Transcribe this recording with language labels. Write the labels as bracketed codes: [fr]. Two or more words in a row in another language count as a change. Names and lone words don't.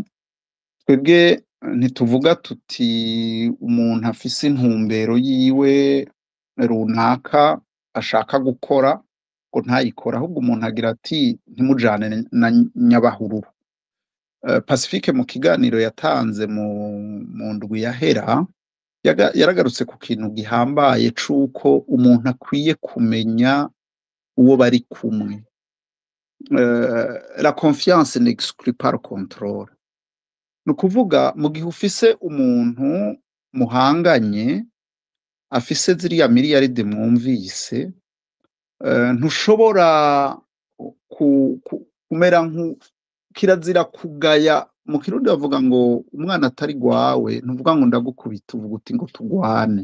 [rn] Twebwe ntituvuga tuti umuntu afise intumbero yiwe runaka ashaka gukora ngo ntayikora, ahubwo umuntu agira ati ntimujane na nyabahururu. Pacifique mu kiganiro yatanze mu ndwi yahera yaragarutse ku kintu gihambaye c'uko umuntu akwiye kumenya uwo bari kumwe. [fr] La confiance n'exclut pas le contrôle. [rn] Nukuvuga mu gihe ufise umuntu muhanganye afise ziriya miliyaride mwumvise, ntushobora kumera kirazira kugaya. Mu Kirundi bavuga ngo umwana atari gwawe ntuvuga ngo ndagukubita, uvuga uti ngo tugwane.